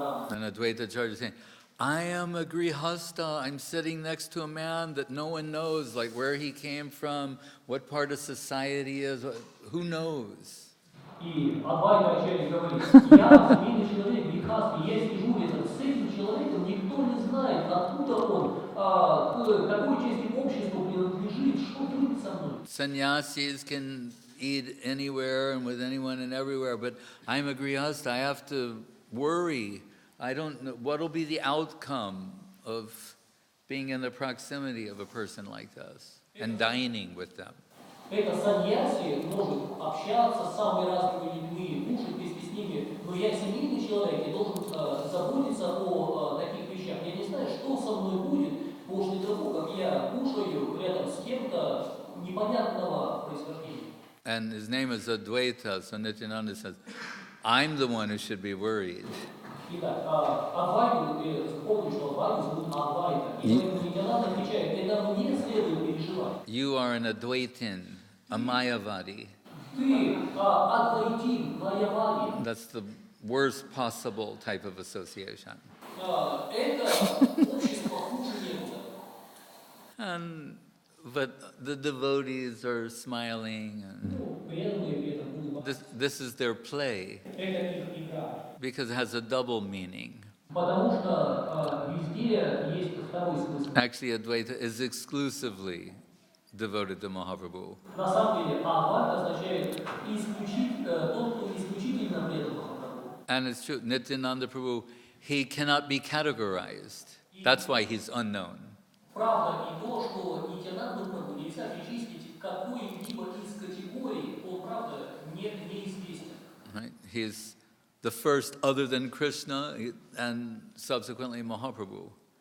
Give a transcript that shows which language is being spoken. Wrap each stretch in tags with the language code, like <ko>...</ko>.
<en>And Advaita Charja is saying, I am a grihasta, I'm sitting next to a man that no one knows, like where he came from, what part of society is, who knows?</en> <ru>И Адвайта Ачарья говорит, я семейный человек, грехастый, я сижу рядом с этим человеком, никто не знает, откуда он, к какой части общества принадлежит, что творит со мной.</ru> <en>Sannyasis can eat anywhere and with anyone and everywhere, but I'm a grihasta, I have to worry. I don't know, what will be the outcome of being in the proximity of a person like this and dining with them?</en> <ru>Это саньяси может общаться с самыми разными людьми, кушать вместе с ними, но я семейный человек и должен заботиться о таких вещах. Я не знаю, что со мной будет после того, как я кушаю рядом с кем-то непонятного происхождения.</ru> <en>And his name is Advaita, so Nityananda says, I'm the one who should be worried.</en> <ru>Итак, Адвайту, помню, что Адвайту зовут Адвайта. И поэтому Нитянанда отвечает, это мне следует переживать.</ru> <en>You are an Advaitin, a Mayavadi.</en> <ru>Ты Адвайтин, Майявади.</ru> <en>That's the worst possible type of association.</en> <ru>Это общество хуже некуда.</ru> <en>And But the devotees are smiling, and</en> <ru>Преданные при этом улыбаются.</ru> <en>this is their play,</en> <ru>Это их игра.</ru> <en>because it has a double meaning.</en> <ru>Потому что везде есть второй смысл.</ru> <en>Actually, Advaita is exclusively devoted to Mahaprabhu.</en> <ru>На самом деле, Адвайта означает тот, кто исключительно предан Махапрабху.</ru> <en>And it's true, Nityananda Prabhu, he cannot be categorized. That's why he's unknown.</en> <ru>Правда и то, что Нитянанду Прабху нельзя причислить к какой-либо из категорий, он, правда, неизвестен.</ru> <en>Right? He's the first other than Krishna and subsequently Mahaprabhu.</en>